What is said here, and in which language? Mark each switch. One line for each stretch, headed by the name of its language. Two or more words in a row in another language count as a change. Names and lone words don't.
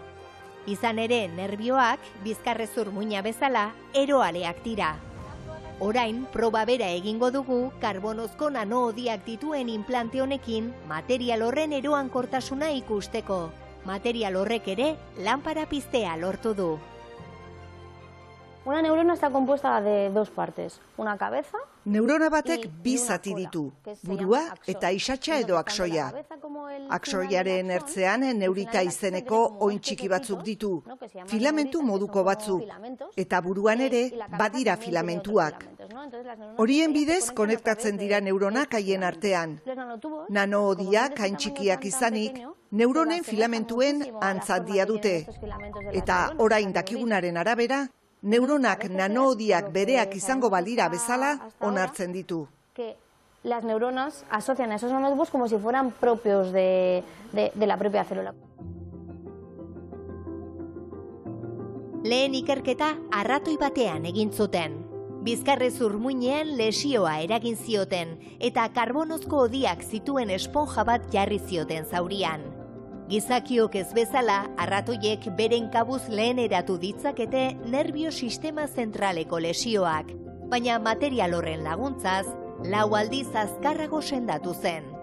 Basque: Izan ere, nerbioak, bizkarrezur muina bezala, eroaleak dira. Orain, proba bera egingo dugu, karbonozko nanoodiak dituen implante honekin, material horren eroankortasuna ikusteko. Material horrek ere, lanpara piztea lortu du.
Spanish: Una neurona está compuesta de dos partes, una cabeza...
Basque: Neurona batek bi zati ditu, burua eta isatsa edo aksoia. Aksoiaren ertzean neurita izeneko oin txiki batzuk ditu, filamentu moduko batzuk, eta buruan ere badira filamentuak. Horien bidez konektatzen dira neuronak haien artean. Nanoodiak hain txikiak izanik, neuronen filamentuen antzadia dute. Eta orain dakigunaren arabera, neuronak nanoodiak bereak izango balira bezala onartzen ditu.
Spanish: Que las neuronas asocian a esos nanotubos como si fueran propios de la propia célula.
Basque: Lehen ikerketa arratoi batean egin zuten. Bizkarrezur muinean lesioa eragin zioten eta karbonozko hodiak zituen esponja bat jarri zioten zaurian. Gizakiok ez bezala, arratoiek beren kabuz lehen eratu ditzakete nerbio sistema zentraleko lesioak, baina material horren laguntzaz, 4 aldiz azkarrago sendatu zen.